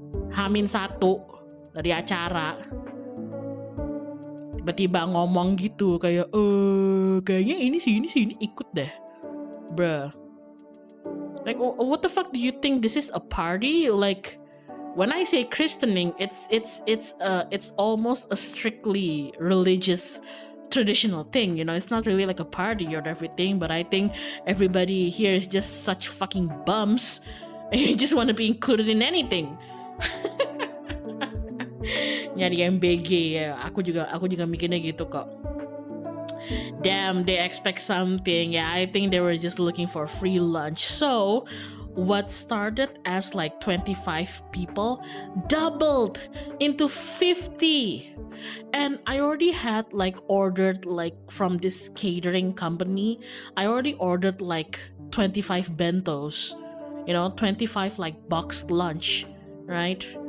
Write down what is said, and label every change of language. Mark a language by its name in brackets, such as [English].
[Indonesian] Hamin satu dari acara tiba-tiba ngomong gitu kayak kayaknya ini ikut deh, [English] bruh. Like what the fuck do you think this is a party? Like when I say christening, it's almost a strictly religious traditional thing, you know. It's not really like a party or everything, but I think everybody here is just such fucking bums and you just want to be included in anything. [Indonesian] Nyari MBG ya, aku juga mikirnya gitu kok. [English] Damn, they expect something. Yeah, I think they were just looking for free lunch. So what started as like 25 people doubled into 50. And I already had like ordered like from this catering company, I already ordered like 25 bentos, you know, 25 like boxed lunch, right?